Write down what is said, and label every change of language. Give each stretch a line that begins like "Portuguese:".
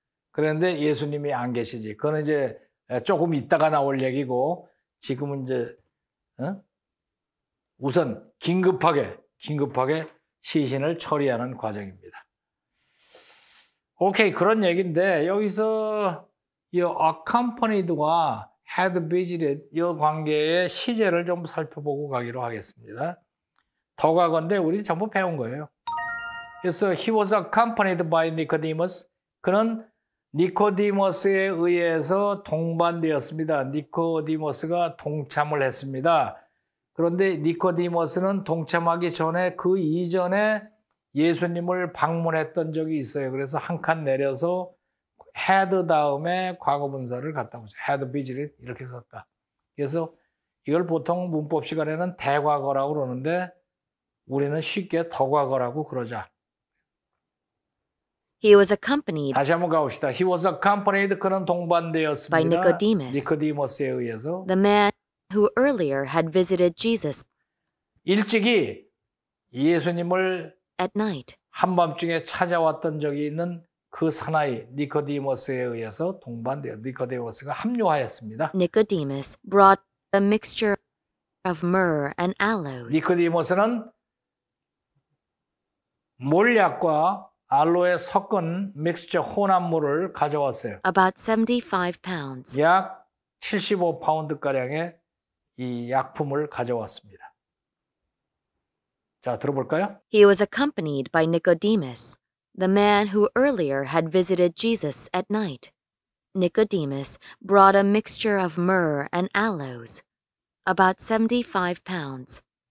Korean: 그런데 예수님이 안 계시지. 그건 이제 조금 있다가 나올 얘기고 지금은 이제 우선 긴급하게 시신을 처리하는 과정입니다. 오케이, 그런 얘기인데 여기서 이 accompanied와 had visited 이 관계의 시제를 좀 살펴보고 가기로 하겠습니다. 더 가건데 우리 전부 배운 거예요. 그래서
English: he was accompanied by Nicodemus.
Korean: 그는 니코디모스에 의해서 동반되었습니다. 니코디모스가 동참을 했습니다. 그런데 니코디모스는 동참하기 전에 그 이전에 예수님을 방문했던 적이 있어요. 그래서 한 칸 내려서 had 다음에 과거분사를 갖다 붙여. had visited 이렇게 썼다. 그래서 이걸 보통 문법 시간에는 대과거라고 그러는데 우리는 쉽게 더과거라고 그러자.
English: He was accompanied
Korean: 다시 한번 가봅시다.
English: He was accompanied.
Korean: 그는
English: by
Korean: 동반되었습니다.
English: Nicodemus,
Korean: 니코디모스에 의해서.
English: the man who earlier had visited Jesus
Korean: 일찍이 예수님을
English: at night.
Korean: 한밤중에 찾아왔던 적이 있는 그 사나이 니코디모스에 의해서 동반되어 니코디모스가 합류하였습니다.
English: Nicodemus brought a mixture of myrrh and aloes,
Korean: 니코디모스는 몰약과 알로에 섞은 믹스처 혼합물을 가져왔어요.
English: about 75 pounds.
Korean: 약 75파운드가량의 이 약품을 가져왔습니다. 자, 들어볼까요?
English: He was accompanied by Nicodemus, the man who earlier had visited Jesus at night. Nicodemus brought a mixture of myrrh and aloes, about 75 pounds.